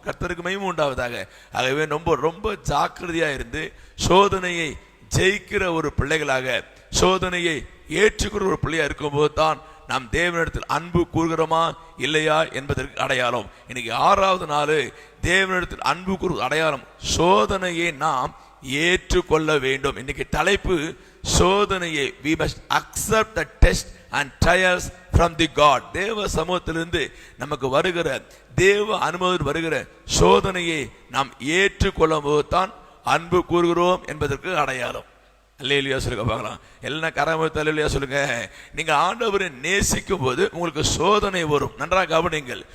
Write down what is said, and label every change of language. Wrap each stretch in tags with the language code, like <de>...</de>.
<ta>கர்த்தருக்கு மகிமை உண்டாவதாக. ஆகவே ரொம்ப ரொம்ப ஜாக்கிரதையா இருந்து சோதனையை ஜெயிக்கிற ஒரு பிள்ளைகளாக சோதனையை ஏற்றுக்கிற ஒரு பிள்ளையா இருக்கும்போது தான் நாம் தேவனிடத்தில் அன்பு கூறுகிறோமா இல்லையா என்பதற்கு அடையாளம். இன்னைக்கு 6வது நாள் தேவனிடத்தில் அன்பு கூறுகிற அடையாளம் சோதனையை நாம் ஏற்றுக்கொள்ள வேண்டும். இன்னைக்கு தலைப்பு சோதனையை</ta> <en>we must accept the test and trials from the God.</en> <ta>தேவ சமூகத்திலிருந்து நமக்கு வருகிற தேவ அனுமதி வருகிற சோதனையை நாம் ஏற்றுக்கொள்ளும் போது தான் அன்பு கூறுகிறோம் என்பதற்கு அடையாளம். அல்லேலூயா சொல்லுங்க பார்க்கலாம். எல்லாம் கரமத்து அல்லேலூயா சொல்லுங்க. நீங்க ஆண்டவரை நேசிக்கும் போது உங்களுக்கு சோதனை வரும். நன்றாக கவனிங்கள்.</ta>